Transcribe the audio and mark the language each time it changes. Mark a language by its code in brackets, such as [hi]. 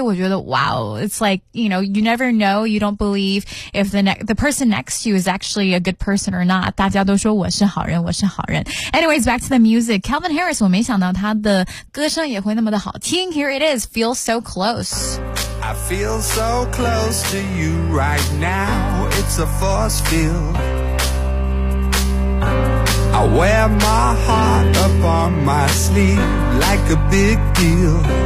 [zh] 我觉得 [en] ，Wow, it's like you know, you never know, you don't believe if the person next to you is actually a good person or not. [zh] 大家都说我是好人，我是好人。 [en] Anyways, back to the music, Calvin Harris. [zh] 我没想到他的歌声也会那么的好听。 [en] Here it is, Feel So Close. I feel so close to you right now. It's a force field. I wear my heart up on my sleeve like a big deal.